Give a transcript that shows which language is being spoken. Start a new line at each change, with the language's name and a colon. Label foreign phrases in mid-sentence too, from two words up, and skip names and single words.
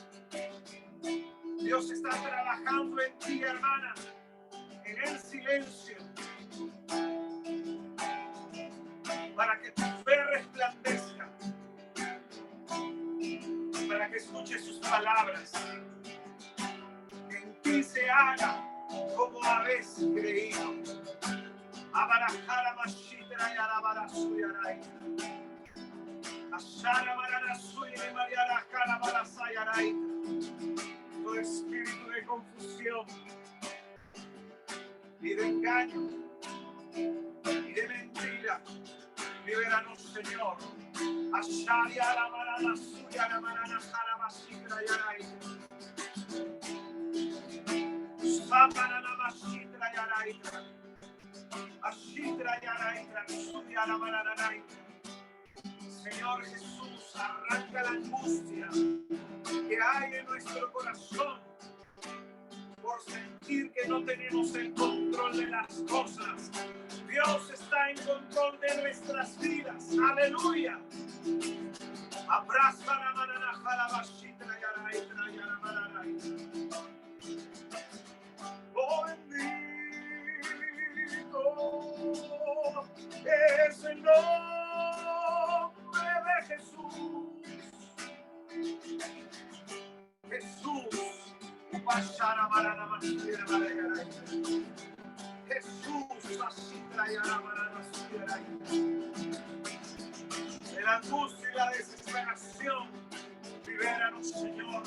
Spanish: Dios está trabajando en ti, hermana, en el silencio, para que tu fe resplandezca, para que escuches sus palabras, que en ti se haga como habéis creído. Abarajara mashitra y alabara suyaray. Ashara marana suyere mariara calabara sayaray. Todo espíritu de confusión y de engaño y de mentira, libéranos, Señor. Ashaya la marana suya la marana jalabashitra yaray. Samarana mashitra yaray. Ashitra yaray suya la marana yaray. Señor Jesús, arranca la angustia que hay en nuestro corazón por sentir que no tenemos el control de las cosas. Dios está en control de nuestras vidas. Aleluya. Abraza la manana jalabashitra yaraitra yaramaranay. Oh, bendito es el nombre de Jesús. Jesús. Jesús, de la angustia y la desesperación, libéranos, Señor.